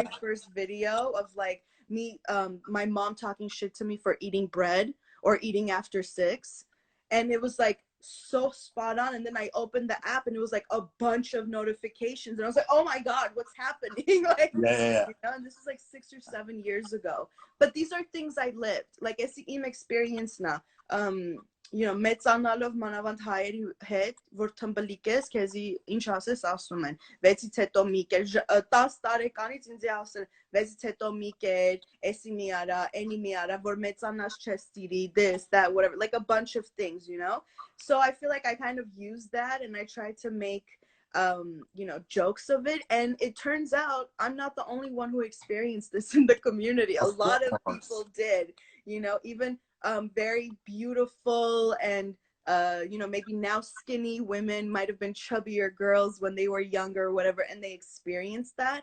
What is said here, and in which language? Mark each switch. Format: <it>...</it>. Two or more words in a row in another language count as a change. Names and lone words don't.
<en>very first video of like me, my mom talking shit to me for eating bread or eating after 6, and it was like so spot on. And then I opened the app and it was like a bunch of notifications, and I was like, oh my god, what's happening? Like, Yeah. you know, and this is like 6 or 7 years ago. But these are things I lived. Like,</en> <hy>եսի իմ experience na.</hy> <en>You know,</en> <hy>մեծանալով մանավանդ հայերի հետ, որ թմբլիկ ես, քեզի ինչ ասես ասում են, 6-ից հետո մի կեր, 10 տարեկանից ինձ ասել, 6-ից հետո մի կեր, էսի մի արա, էնի մի արա, որ մեծանաս չես տիրի,</hy> <en>this, that, whatever, like a bunch of things, you know? So I feel like I kind of use that and I try to make, you know, jokes of it. And it turns out I'm not the only one who experienced this in the community. A Of lot of course. people did, you know, even very beautiful and you know, maybe now skinny women might have been chubbier girls when they were younger or whatever, and they experienced that.</en>